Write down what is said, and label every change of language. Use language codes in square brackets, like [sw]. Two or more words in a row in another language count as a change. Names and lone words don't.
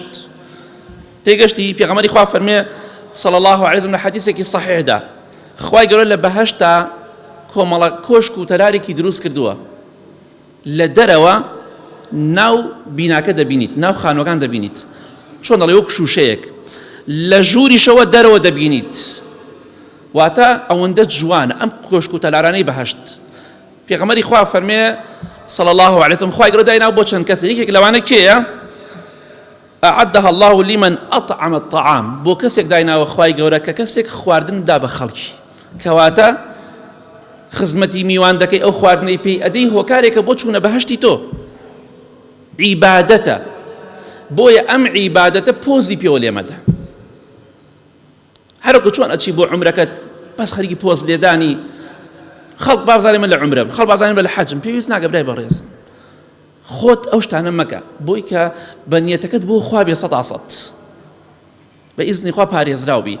[ckb] تێگەشتی پێغەمبەری خوا فەرمێ [ar] صلی الله علیه وسلم [ckb] لە حەدیثێکی صحیحدا خوای گەورە لە بەهەشتا کۆمەڵە کۆشک و تەرارێکی دروست کردووە، لە دەرەوە ناو بیناکە دەبینیت، ناو خانوەکان دەبینیت، چۆن دەڵێ وەک شوشەیەک، لە ژووریشەوە دەرەوە دەبینیت، واتە ئەوەندە جوانە ئەم کۆشک و تەلارانەی بەهەشت. پێغەمبەری خوا فەرمێ [ar] صلی الله علیه وسلم [ckb] خوای گەورە دایناو بۆ چەند کەسێک، یەکێک لەوانە کێیە؟ [ar] أعدها الله لمن أطعم الطعام، [ckb] بۆ کەسێک دایناوە خوای گەورە کە کەسێک خواردن دا بە خەڵکی، کەواتە خزمەتی میوان دەکەی ئەو خواردنەی پێی ئەدەی هۆکارێکە بۆ چوونە بەهەشتی تۆ، عیبادەتە، بۆیە ئەم عیبادەتە پۆزی پێوە لێمەدە. هەروەکو چۆن ئەچی بۆ عومرەکەت بەس خەریکی پۆز لێدانی، خەڵک بابزانێ من لە عومرەم، خەڵک بابزانێ من لە حەجم، پێویست ناکە برای بەڕێزم، خۆت ئەو شتانە مەکە، بۆی کە بە نیەتەکەت بۆ خوا بێ سەد ئاسەد بە ئیزنی خوا پارێزراو بی.